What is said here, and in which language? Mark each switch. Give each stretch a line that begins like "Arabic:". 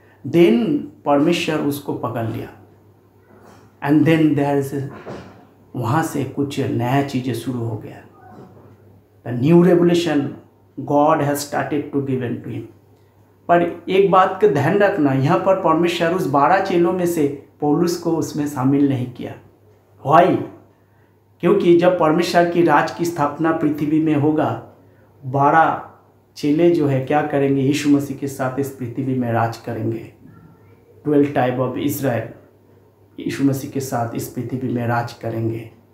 Hindi: Then परमेश्वर उसको पकड़ लिया।
English: And then there is
Hindi: वहाँ से कुछ नया चीज़ें शुरू हो गया।
English: The new revelation God has started to give to him.
Hindi: पर एक बात का ध्यान रखना, यहाँ पर परमेश्वर उस 12 चेलों में से पौलुस को उसमें शामिल नहीं किया।
English: Why?
Hindi: क्योंकि जब परमेश्वर की राज की स्थापना पृथ्वी में होगा, 12 चेले जो है क्या करेंगे? यीशु मसीह के साथ इस पृथ्वी में राज करेंगे। 12 टाइप ऑफ इज़राइल यीशु मसीह के साथ इस पृथ्वी में राज करेंगे।